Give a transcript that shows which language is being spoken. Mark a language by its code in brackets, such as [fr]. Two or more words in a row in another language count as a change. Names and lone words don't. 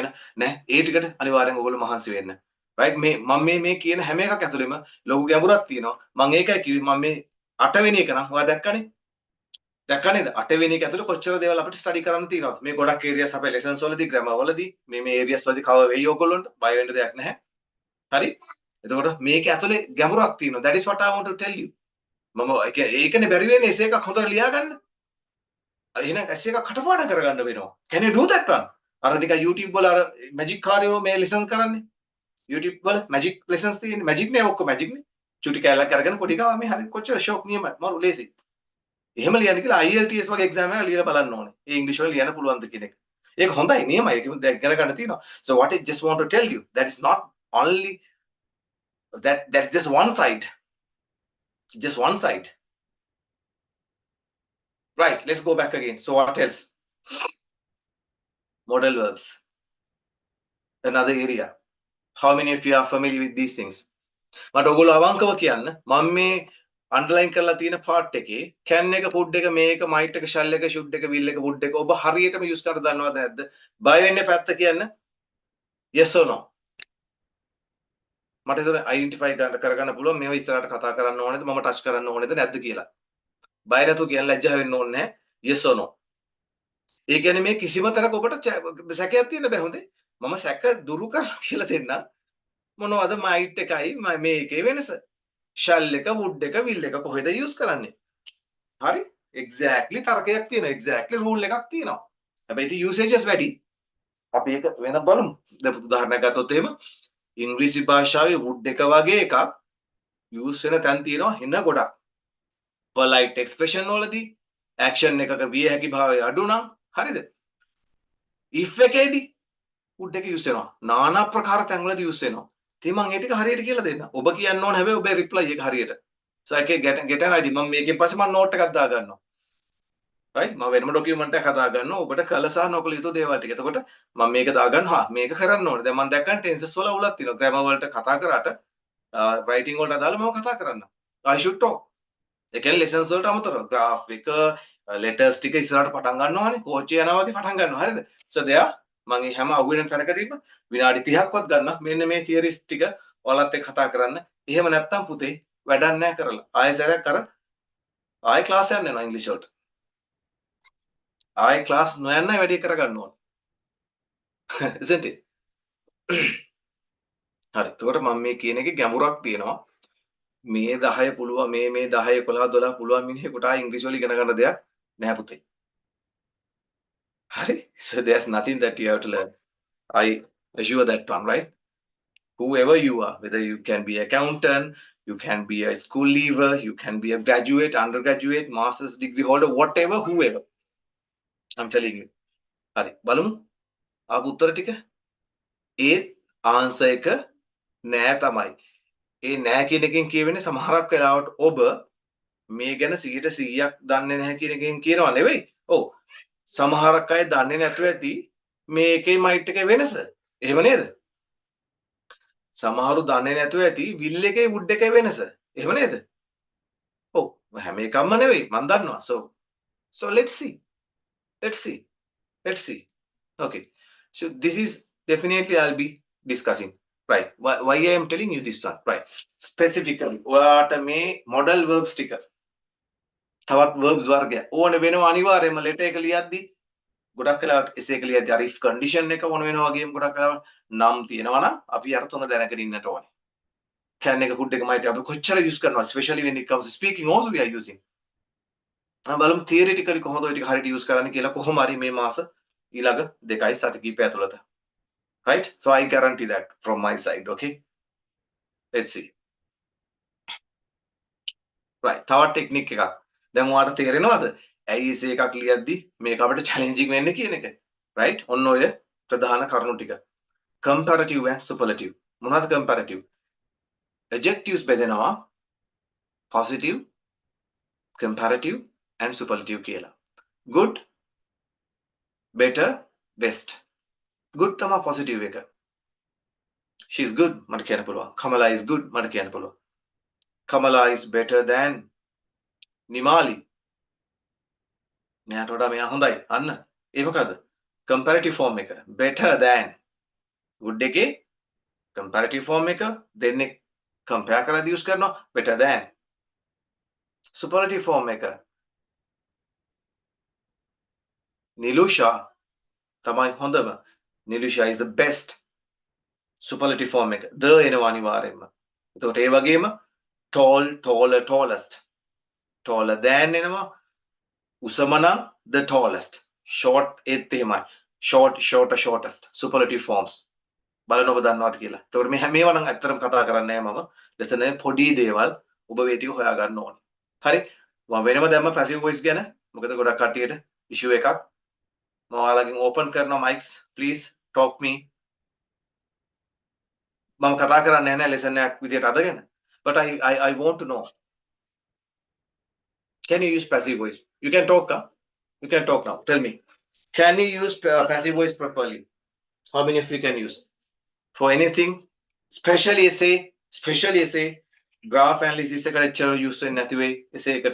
[si] නැහැ ඒ ටිකට අනිවාර්යෙන් ඔයගොල්ලෝ මහන්සි වෙන්න right මම මේ කියන හැම එකක් ඇතුළෙම ලොකු ගැඹුරක් තියෙනවා මම ඒකයි කිව්වේ මම මේ 8 වෙනි එක නම් ඔයා දැක්කනේ දැක්කනේද 8 වෙනි එක ඇතුළේ කොච්චර දේවල් අපිට ස්ටඩි කරන්න තියෙනවද මේ ගොඩක් ඒරියාස් අපේ ලෙසන්ස් වලදී ග්‍රැමර් වලදී මේ ඒරියාස් වලදී කවර් වෙයි ඔයගොල්ලන්ට බය වෙන්න දෙයක් නැහැ හරි එතකොට මේක ඇතුලේ ගැඹුරක් තියෙනවා [en] that is what I want to tell [si] you මම ඒකනේ බැරි වෙන්නේ එසේ එකක් හොඳට ලියා ගන්න එහෙනම් එසේ එකක් කටපාඩම් කරගන්න වෙනවා [en] can you do that one [si] අර ටික YouTube වල අර මැජික් කාර්යෝ මේ ලෙසන් කරන්නේ YouTube වල [en] magic lessons [si] තියෙන්නේ මැජික් නේ ඔක්කොම මැජික් නේ චුටි කැලක් අරගෙන පොඩි ගාව මේ හරි කොච්චර ෂොක් නියමයි මරු ලේසි එහෙම ලියන්න කියලා IELTS වගේ එක්සෑම් එකක් ලියලා බලන්න ඕනේ ඒ ඉංග්‍රීසි වල ලියන්න පුළුවන්ද කියන එක ඒක හොඳයි නියමයි ඒක දැන් ඉගෙන ගන්න තියෙනවා [en] so what I just want to tell you that is not only that's just one side right let's go back again so what else modal verbs another area how many of you are familiar with these things [si] මට ඔයගොල්ලෝ අවංකව කියන්න මම මේ අන්ඩර්ලයින් කරලා තියෙන පාර්ට් එකේ can එක food එක මේක might එක shall එක should එක will එක would එක ඔබ හරියටම යූස් කරලා දන්නවද නැද්ද බය වෙන්නේ පැත්ත කියන්න [en] yes or no [si] මට ඒක අයිඩෙන්ටිෆයි කරගන්න පුළුවන් මේව ඉස්සරහට කතා කරන්න ඕනේද මම ටච් කරන්න ඕනේද නැද්ද කියලා බය නැතුව කියන්න ලැජ්ජා වෙන්න ඕනේ නැහැ [en] yes or no [si] ඒ කියන්නේ මේ කිසිම තැනක ඔබට සැකයක් තියෙන්න බෑ හොඳේ මම සැක දුරු කරලා කියලා දෙන්න මොනවද might එකයි මේකේ වෙනස shall එක would එක will එක කොහෙද යූස් කරන්නේ හරි exactly තර්කයක් තියෙනවා exactly rule එකක් තියෙනවා හැබැයි ඉතින් usages වැඩි අපි ඒක වෙන බලමු දැන් උදාහරණයක් ගත්තොත් එහෙම ඉංග්‍රීසි භාෂාවේ would එක වගේ එකක් යූස් වෙන තැන් තියෙනවා හින ගොඩක් polite expression වලදී action එකක විය හැකි භාවය අඩු නම් හරිද if එකේදී would එක යූස් වෙනවා নানা ප්‍රකාර තැන් වලදී යූස් වෙනවා ඉතින් මම ඒ ටික හරියට කියලා දෙන්න ඔබ කියන්න ඕන හැබැයි ඔබේ reply එක හරියට [en] so I can get an idea [si] මම මේකෙන් පස්සේ මම note එකක් දා ගන්නවා right මම වෙනම document එකක් හදා ගන්නවා ඔබට කළ සහ නොකළ යුතු දේවල් ටික එතකොට මම මේක දා ගන්නවා මේක කරන්න ඕනේ දැන් මම දැක්කන් tenses වල උලක් තියෙනවා grammar වලට කතා කරාට writing වලට අදාළව මම කතා කරන්න [en] I should talk [si] ඒ කියන්නේ lessons වලට අමතරව graph එක letters ටික ඉස්සරහට පටන් ගන්නවානේ කෝච්චිය යනවා වගේ පටන් ගන්නවා හරිද [en] so there [si] මම මේ හැම අහුවෙන තැනකදීම විනාඩි 30ක්වත් ගන්න මෙන්න මේ තියරිස් ටික ඔයාලත් එක්ක කතා කරන්න. එහෙම නැත්නම් පුතේ වැඩක් නැහැ කරලා. ආයෙ සැරයක් අර ආයෙ ක්ලාස් යන්න යනවා ඉංග්‍රීසි වලට. ආයෙ ක්ලාස් නොයන්නයි වැඩි කරගන්න ඕන. [en] isn't it? [si] හරි. එතකොට මම මේ කියන එකේ ගැඹුරක් තියෙනවා. මේ 10 පුළුවන් මේ 10 11 12 පුළුවන් මිනිහෙකුට ආයෙ ඉංග්‍රීසි වල ඉගෙන ගන්න දෙයක් නැහැ පුතේ. හරි. [en] So there's nothing that you have to learn. I assure that one, right? Whoever you are, whether you can be accountant, you can be a school leaver, you can be a graduate, undergraduate, master's degree holder, whatever, whoever. I'm telling you. [si] හරි. බලමු. ආපු උත්තර ටික. ඒ ආන්සර් එක නෑ තමයි. ඒ නෑ කියන එකෙන් කියවෙන්නේ සමහරක් වෙලාවට ඔබ මේ ගැන 100%ක් දන්නේ නැහැ කියන එකෙන් කියනවා නෙවෙයි. ඔව්. සමහරක් අය දන්නේ නැතුව ඇති මේකේ මයිට් එකේ වෙනස. එහෙම නේද? සමහරු දන්නේ නැතුව ඇති විල් එකේ වුඩ් එකේ වෙනස. එහෙම නේද? ඔව්. හැම එකක්ම නෙවෙයි. මම දන්නවා. [en] So let's see. Let's see. Okay. So this is definitely I'll be discussing. Right. Why I am telling you this one. Right. Specifically. [si] ඔයාට මේ [en] model verbs [si] ටික තවත් verbs වර්ගය ඕන වෙනවා අනිවාර්යයෙන්ම letter එක ලියද්දි ගොඩක් වෙලාවට essay එක ලියද්දි අර [en] if condition [si] එක ඕන වෙනවා වගේම ගොඩක් වෙලාවට නම් තියෙනවා නම් අපි අර තුන දැනගෙන ඉන්නට ඕනේ. [en] can එක could එක might [si] අපි කොච්චර [en] use කරනවා especially when it comes to speaking also we are using. [si] බලමු theoretically කොහොමද ඔය ටික හරියට use කරන්න කියලා කොහොම හරි මේ මාස ඊළඟ 2යි සති කිහිපය ඇතුළත. [en] Right? So I guarantee that from my side, okay? Let's see. Right. [si] තවත් ටෙක්නික් එකක්. දැන් ඔයාලට තේරෙනවද? ඇයි essay එකක් ලියද්දි මේක අපිට challenging වෙන්නේ කියන එක. Right? ඔන්න ඔය ප්‍රධාන කරුණු ටික. [en] Comparative and superlative. [si] මොනවද comparative? Adjectives බෙදෙනවා [en] positive, comparative and superlative [si] කියලා. [en] Good, better, best. [si] Good තමයි positive එක. [en] She is good [si] මට කියන්න පුළුවන්. [en] Kamala is good [si] මට කියන්න පුළුවන්. [en] Kamala is better than Nimali. [si] මෙයාට වඩා මෙයා හොඳයි. අන්න. ඒ මොකද? [en] Comparative form එක. Better than. Good එකේ comparative form එක දෙන්නේ compare කරලා use කරනවා. Better than. Superlative form [si] එක. Nilusha තමයි හොඳම. [en] Nilusha is the best. Superlative form එක. [si] The එනවා අනිවාර්යෙන්ම. එතකොට ඒ වගේම tall, taller, tallest. [en] Taller than එනවා. [si] උසම නම් [en] the tallest. [si] Short ඒත් එහෙමයි. [en] Short, shorter, shortest. Superlative forms. [si] බලන්න ඔබ දන්නවද කියලා. එතකොට මේ මේවා නම් ඇත්තටම කතා කරන්නේ නැහැ මම. lesson එකේ පොඩි දේවල් ඔබ මේ ටික හොයා ගන්න ඕනේ. හරි? මම වෙනම දැම්ම [en] passive voice [si] ගැන. මොකද ගොඩක් කට්ටියට issue එකක්. මම ඔයාලගෙන් [en] open කරනවා mics. Please talk me. [si] මම කතා කරන්නේ නැහැ lesson එකක් විදියට අදගෙන. [en] But I want to know. Can you use passive voice? You can talk, huh? You can talk now. Tell me. Can you use passive voice properly? How many of you can use? For anything? Especially essay, graph analysis [si] එකට එච්චර use වෙන්නේ නැති වෙයි [en] essay එකට.